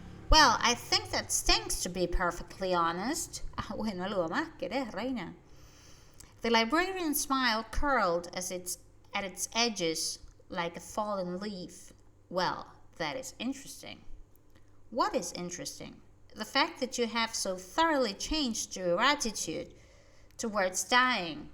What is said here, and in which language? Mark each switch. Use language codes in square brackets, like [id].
[en] Well, I think that stinks, to be perfectly honest. [es] Bueno, algo más querés, reina. [en] The librarian's smile curled at its edges like a fallen leaf. Well, that is interesting. What is interesting? The fact that you have so thoroughly changed your attitude towards dying.